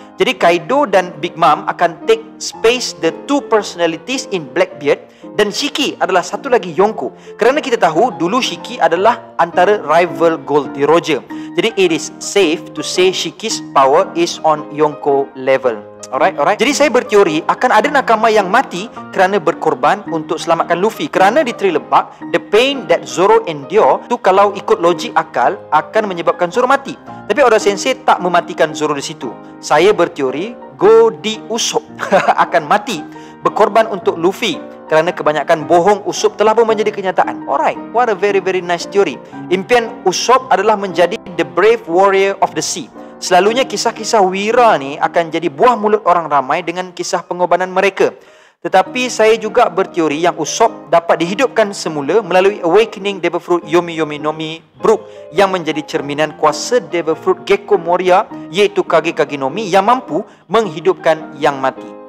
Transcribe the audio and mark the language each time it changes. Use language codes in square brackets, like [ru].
[ms] Jadi Kaido dan Big Mom akan [en] take space the 2 personalities in Blackbeard, [ms] dan Shiki adalah satu lagi Yonko, kerana kita tahu dulu Shiki adalah antara rival Goldie Roger. [en] Jadi it is safe to say Shiki's power is on Yonko level. [ms] Alright. Jadi saya berteori akan ada nakama yang mati kerana berkorban untuk selamatkan Luffy. Kerana di Trilebak, [en] the pain that Zoro endure [ms] tu kalau ikut logik akal akan menyebabkan Zoro mati. Tapi Oda Sensei tak mematikan Zoro di situ. Saya berteori Godi Usopp akan mati berkorban untuk Luffy kerana kebanyakan bohong Usopp telah pun menjadi kenyataan. [en] Alright, what a very nice theory. [ms] Impian Usopp adalah menjadi [en] the brave warrior of the sea. [ms] Selalunya kisah-kisah wira ni akan jadi buah mulut orang ramai dengan kisah pengorbanan mereka. Tetapi saya juga berteori yang Usopp dapat dihidupkan semula melalui awakening Devil Fruit Yomi Nomi Brook yang menjadi cerminan kuasa Devil Fruit Gecko Moria, iaitu Kage Nomi yang mampu menghidupkan yang mati.